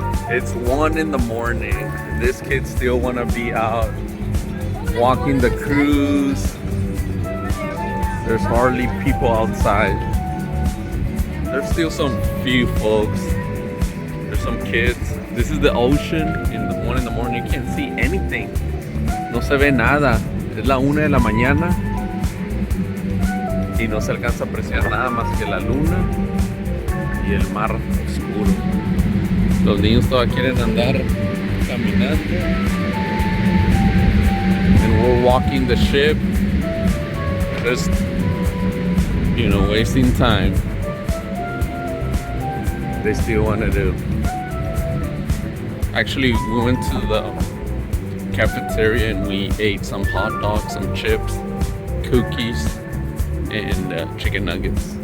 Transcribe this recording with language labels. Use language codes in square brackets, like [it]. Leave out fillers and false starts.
[en] It's 1 in the morning. This kids still want to be out walking the cruise. There's hardly people outside. There's still some few folks. There's some kids. This is the ocean in the 1 in the morning. You can't see anything. [es] No se ve nada. Es la 1 de la mañana y no se alcanza a apreciar nada más que la luna y el mar oscuro. Los niños todavía quieren andar caminando. [en] And we're walking the ship. Just, you know, wasting time. They still want to do. Actually, we went to the cafeteria and we ate some hot dogs, some chips, cookies, and chicken nuggets.